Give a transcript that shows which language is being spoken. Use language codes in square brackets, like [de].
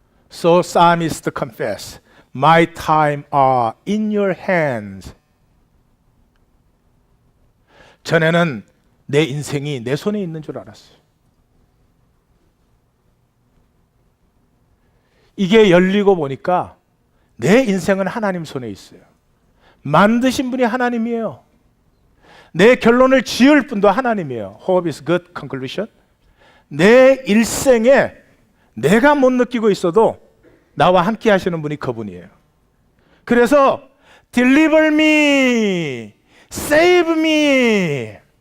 [en] So psalmist confess, my time are in your hands. [ko] 전에는 내 인생이 내 손에 있는 줄 알았어요. 이게 열리고 보니까 내 인생은 하나님 손에 있어요. 만드신 분이 하나님이에요. 내 결론을 지을 분도 하나님이에요. [en] Hope is good conclusion. [ko] 내 일생에 내가 못 느끼고 있어도 나와 함께 하시는 분이 그분이에요. 그래서 [en] deliver me, save me.